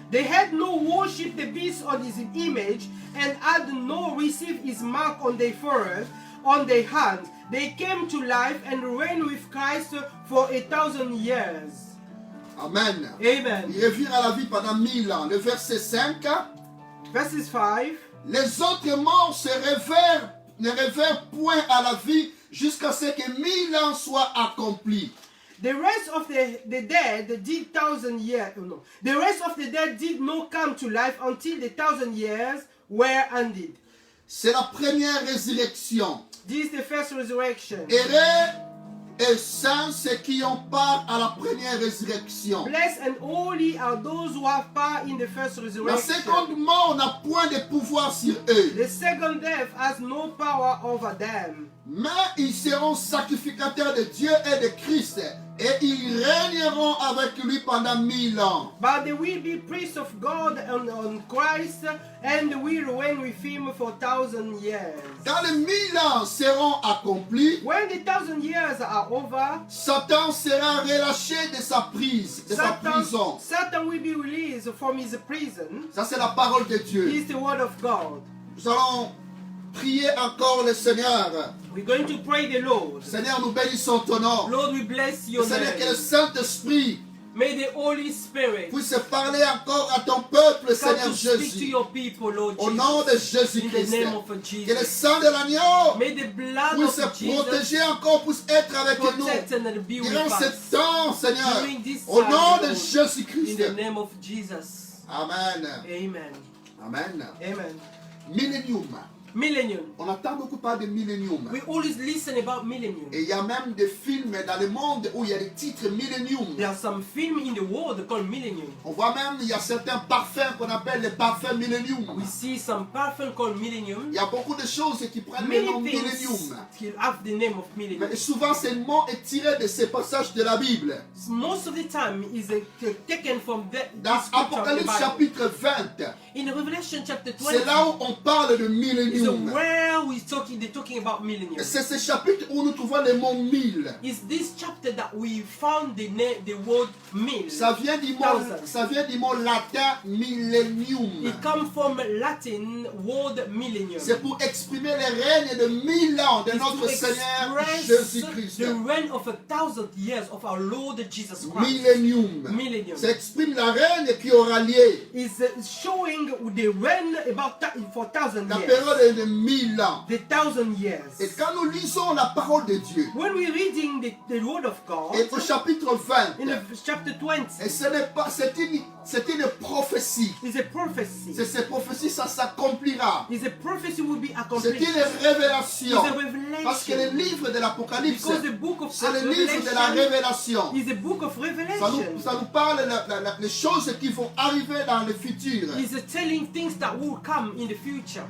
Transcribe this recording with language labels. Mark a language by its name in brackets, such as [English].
[English] They had no worship the beast on his image and had no received his mark on their forehead, on their hands. They came to life and reigned with Christ for 1,000 years. [French] Amen. [English] Amen. [French] Ils revirent à la vie pendant 1000 ans. Le verset 5. [English] Verses 5. [French] Les autres morts ne révèrent point à la vie jusqu'à ce que 1000 ans soient accomplis. [English] The rest of the dead did 1,000 years. No, the rest of the dead did not come to life until the 1,000 years were ended. [French] C'est la première résurrection. [English] This is the first resurrection. [French] Heureux et saints ceux qui ont part à la première résurrection. [English] Blessed and holy are those who have part in the first [French] La [English] resurrection. [French] seconde mort n'a point de pouvoir sur eux, [English] The second death has no power over them. [French] mais ils seront sacrificateurs de Dieu et de Christ, et ils régneront avec lui pendant 1000 ans. [English] But they will be priests of God and on Christ, and will reign with him for 1,000 years. [French] Quand les 1000 ans seront accomplis, [English] When the 1,000 years are over, [French] Satan sera relâché de sa prise, de sa prison. [English] Satan will be released from his prison. [French] Ça, c'est la parole de Dieu. [English] This is the word of God. [French] Nous allons prier encore le Seigneur. [English] We're going to pray the Lord. [French] Seigneur, nous bénissons ton nom. [English] Lord, we bless your [French] Seigneur, que le [English] name. [French] Saint-Esprit [English] May the Holy Spirit [French] puisse parler encore à ton peuple, [English] come [French] Seigneur [English] to speak to [French] Jésus. [English] your people, Lord [French] Au nom de [English] Jesus. In the [French] Jésus-Christ. [English] name of [French] Que le [English] Jesus. [French] sang de l'agneau [English] May the blood [French] puisse [English] of Jesus [French] protéger encore, puisse être avec nous. [English] protect and be with [French] Durant ce [English] us. [French] temps, Seigneur. [English] During this [French] Au [English] time, [French] nom de [English] Lord, [French] Jésus-Christ. [English] in the name of Jesus. [French] Amen. [English] Amen. [French] Amen. [English] Amen. [French] Millennium. [English] Millennium. [French] On entend beaucoup parler de millennium. [English] We always listen about millennium. [French] Et il y a même des films dans le monde où il y a des titres millennium. [English] There are some films in the world called millennium. [French] On voit même, il y a certains parfums qu'on appelle les parfums millennium. [English] We see some perfume called millennium. [French] Il y a beaucoup de choses qui prennent le nom [English] Many things [French] millennium. [English] will have the name of millennium. [French] Mais souvent, ce mot est tiré de ces passages de la Bible. [English] Most of the time is taken from the [French] Dans [English] scripture of the [French] Apocalypse [English] Bible. [French] chapitre 20, [English] In Revelation chapter 20, [French] c'est là où on parle de [English] is [French] millennium. [English] where they're talking about millennium. [French] Et c'est ce chapitre où nous trouvons le mot 1000. [English] Is this chapter that we found the word mil. [French] Ça vient du mot latin millennium. [English] It comes from Latin word millennium. [French] C'est pour exprimer le règne de 1000 ans de [English] It's [French] notre [English] to [French] Seigneur [English] express [French] Jésus-Christ. [English] the reign of 1,000 years of our Lord Jesus Christ. [French] Millennium. [English] Millennium. [French] Ça exprime la règne qui aura lieu. [English] Is showing the reign about for 1,000 [French] La [English] years. [French] période de 1000 ans. [English] The 1,000 years. [French] Et quand nous lisons la parole de Dieu, [English] When we're reading the word of God, [French] et au chapitre 20, [English] in the chapter 20, [French] et ce n'est pas, c'est une prophétie. [English] is a prophecy. [French] Cette prophétie, ça s'accomplira. [English] Is a prophecy will be [French] C'est [English] accomplished. [French] une révélation. [English] Is a revelation. [French] Parce que le livre de l'Apocalypse, [English] Because the book of [French] c'est le livre de la [English] Revelation [French] révélation. [English] is a book of [French] Ça [English] revelation. [French] nous parle des choses qui vont arriver dans le futur. [English] Is telling things that will come in the future.